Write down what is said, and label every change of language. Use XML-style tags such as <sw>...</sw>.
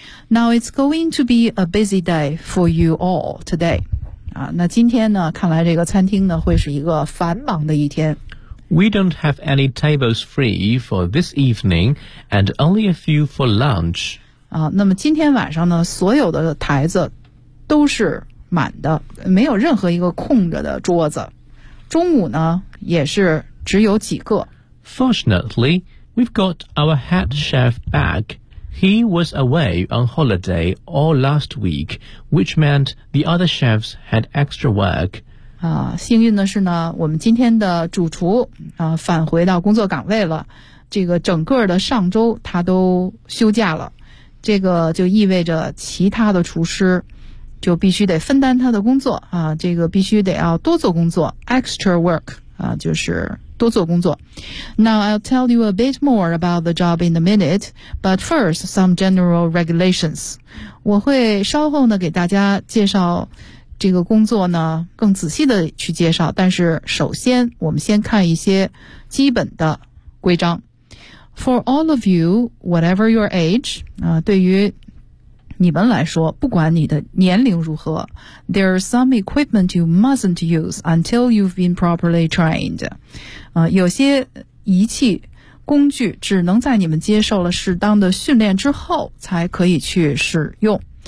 <en>Now it's going to be a busy day for you all today.</en> <zh>啊，那今天呢，看来这个餐厅呢会是一个繁忙的一天。</zh> <en>We don't have any tables free for this evening, and only a few for lunch.</en> <zh>啊，那么今天晚上呢，所有的台子都是满的，没有任何一个空着的桌子。中午呢，也是只有几个。</zh> <en>Fortunately, we've got our head chef back. He was away on holiday all last week, which meant the other chefs had extra work.</en> <zh>啊，幸运的是呢，我们今天的主厨啊返回到工作岗位了。这个整个的上周他都休假了，这个就意味着其他的厨师就必须得分担他的工作啊，这个必须得要多做工作 ，</zh> <en>extra work</en> <zh>啊，就是。多做工作。</zh> <en>Now I'll tell you a bit more about the job in a minute, but first some general regulations.</en> <zh>我会稍后呢给大家介绍这个工作呢更仔细的去介绍，但是首先我们先看一些基本的规章。</zh> <en>For all of you, whatever your age,</en> <zh>对于你们来说，不管你的年龄如何，</zh> <en>There are some equipment you mustn't use until you've been properly trained.</en> <zh>有些仪器、工具只能在你们接受了适当的训练之后才可以去使用。</zh>